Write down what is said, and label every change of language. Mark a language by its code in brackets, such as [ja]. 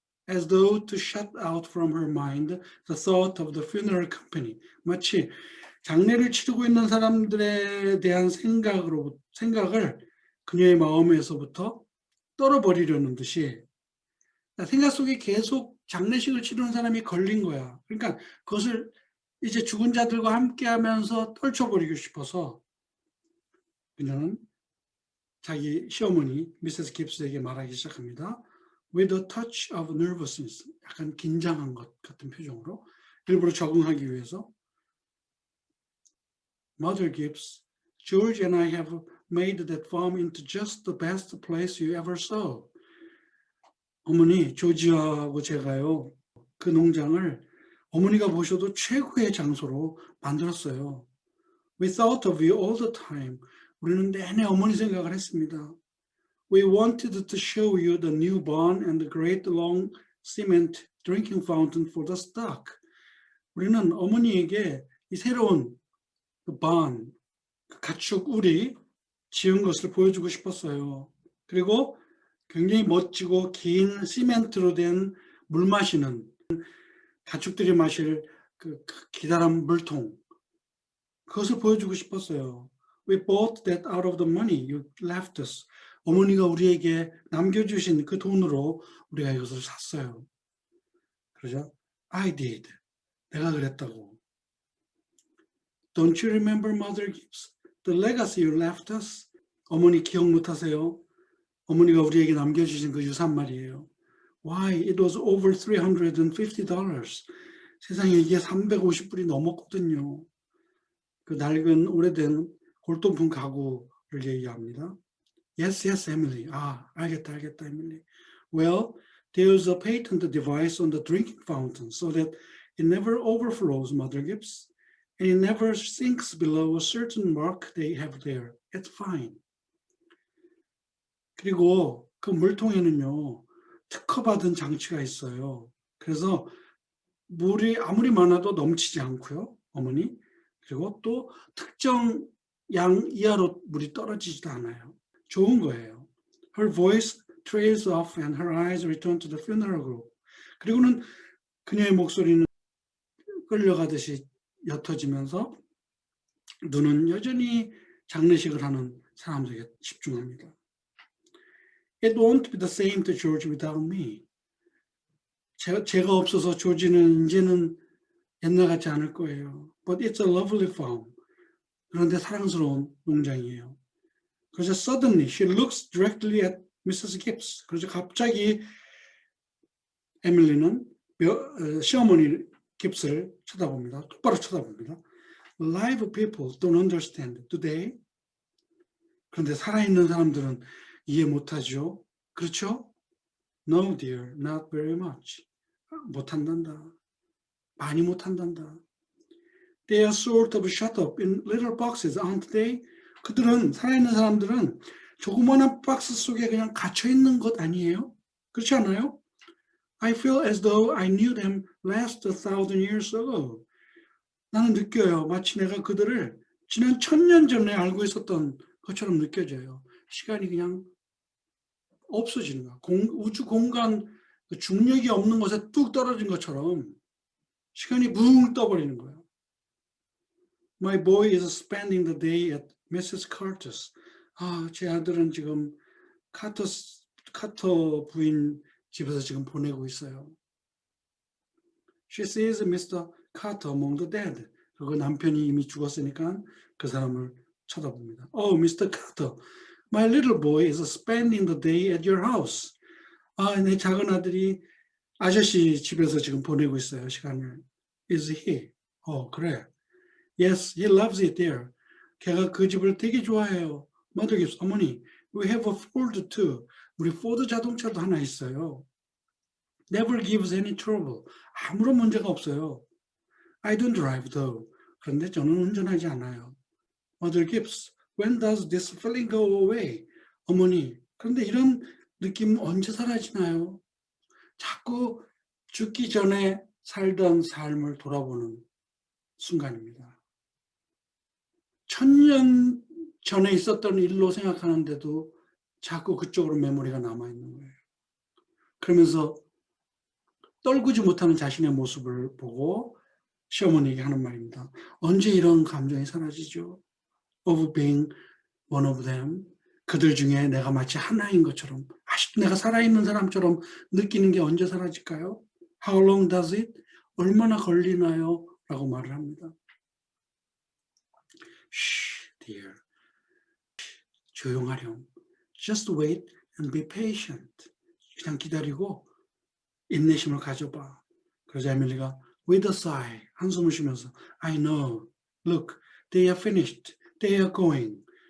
[en] As though to shut out from her mind the thought of the funeral company. [ko] 마치 장례를 치르고 있는 사람들에 대한 생각을 그녀의 마음에서부터 떨어버리려는 듯이 생각 속에 계속 장례식을 치르는 사람이 걸린 거야. 그러니까 그것을 이제 죽은 자들과 함께 하면서 떨쳐버리고 싶어서 그녀는 자기 시어머니 미세스 깁스에게 말하기 시작합니다. [en] With a touch of nervousness, [ko] 약간 긴장한 것 같은 표정으로 일부러 적응하기 위해서 [en] Mother Gibbs, George and I have made that farm into just the best place you ever saw. [ko] 어머니, 조지하고 제가요, 그 농장을 어머니가 보셔도 최고의 장소로 만들었어요. [en] We thought of you all the time. [ko] 우리는 내내 어머니 생각을 했습니다. [en] We wanted to show you the new barn and the great long cement drinking fountain for the stock. [ko] 우리는 어머니에게 이 새로운 그 barn, 가축 우리 지은 것을 보여주고 싶었어요. 그리고 굉장히 멋지고 긴 시멘트로 된 물 마시는 가축들이 마실 그 기다란 물통, 그것을 보여주고 싶었어요. [en] We bought that out of the money you left us. [ko] 어머니가 우리에게 남겨주신 그 돈으로 우리가 이것을 샀어요. 그러죠? [en] I did. [ko] 내가 그랬다고. [en] Don't you remember, Mother Gibbs? The legacy you left us? [ko] 어머니 기억 못하세요? 어머니가 우리에게 남겨주신 그 유산 말이에요. [en] Why? It was over $350. [ko] 세상에 이게 350불이 넘었거든요. 그 낡은 오래된 골동품 가구를 얘기합니다. [en] Yes, Emily. [ko] 알겠다, Emily. [en] Well, there's a patent device on the drinking fountain so that it never overflows, Mother Gibbs, and it never sinks below a certain mark they have there. It's fine. [ko] 그리고 그 물통에는요, 특허받은 장치가 있어요. 그래서 물이 아무리 많아도 넘치지 않고요, 어머니. 그리고 또 특정 양 이하로 물이 떨어지지도 않아요. 좋은 거예요. [en] Her voice trails off and her eyes return to the funeral group. [ko] 그리고는 그녀의 목소리는 끌려가듯이 옅어지면서 눈은 여전히 장례식을 하는 사람들에게 집중합니다. [en] It won't be the same to George without me. [ko] 제가 없어서 조지는 이제는 옛날 같지 않을 거예요. [en] But it's a lovely farm. [ko] 그런데 사랑스러운 농장이에요. 그래서 [en] suddenly she looks directly at Mrs. Gibbs. [ko] 그래서 갑자기 에밀리는 시어머니 깁스를 쳐다봅니다. 똑바로 쳐다봅니다. [en] Live people don't understand, do they? [ko] 그런데 살아있는 사람들은 이해 못하죠. 그렇죠? [en] No, dear, not very much. [ko] 못한단다. 많이 못한단다. [en] They are sort of shut up in little boxes, aren't they? [ko] 그들은, 살아있는 사람들은 조그마한 박스 속에 그냥 갇혀있는 것 아니에요? 그렇지 않아요? [en] I feel as though I knew them last 1,000 years ago. [ko] 나는 느껴요. 마치 내가 그들을 지난 1000년 전에 알고 있었던 것처럼 느껴져요. 시간이 그냥 없어지는 거야. 우주 공간 중력이 없는 곳에 뚝 떨어진 것처럼 시간이 붕 떠버리는 거예요. [en] My boy is spending the day at Mrs. Carter's. [ko] 제 아들은 지금 카터 부인 집에서 지금 보내고 있어요. [en] She sees Mr. Carter among the dead. [ko] 그리고 남편이 이미 죽었으니까 그 사람을 쳐다봅니다. [en] Oh, Mr. Carter, my little boy is spending the day at your house. [ko] 내 작은 아들이 아저씨 집에서 지금 보내고 있어요, 시간을. [en] Is he? [ko] 그래. [en] Yes, he loves it there. [ko] 걔가 그 집을 되게 좋아해요. [en] Mother Gibbs, [ko] 어머니, [en] we have a Ford too. [ko] 우리 포드 자동차도 하나 있어요. [en] Never gives any trouble. [ko] 아무런 문제가 없어요. [en] I don't drive though. [ko] 그런데 저는 운전하지 않아요. [en] Mother Gibbs, when does this feeling go away? [ko] 어머니, 그런데 이런 느낌 언제 사라지나요? 자꾸 죽기 전에 살던 삶을 돌아보는 순간입니다. 1000년 전에 있었던 일로 생각하는데도 자꾸 그쪽으로 메모리가 남아있는 거예요. 그러면서 떨구지 못하는 자신의 모습을 보고 시어머니에게 하는 말입니다. 언제 이런 감정이 사라지죠? [en] Of being one of them. [ko] 그들 중에 내가 마치 하나인 것처럼, 아직도 내가 살아있는 사람처럼 느끼는 게 언제 사라질까요? [en] How long does it? [ko] 얼마나 걸리나요? 라고 말을 합니다. [en] Shh, dear. [ko] 조용하렴. [en] Just wait and be patient. [ko] 그냥 기다리고 인내심을 가져봐. 그래서 에밀리가 [en] with a sigh, [ko] 한숨을 쉬면서 [en] I know, look, they are finished, they are going.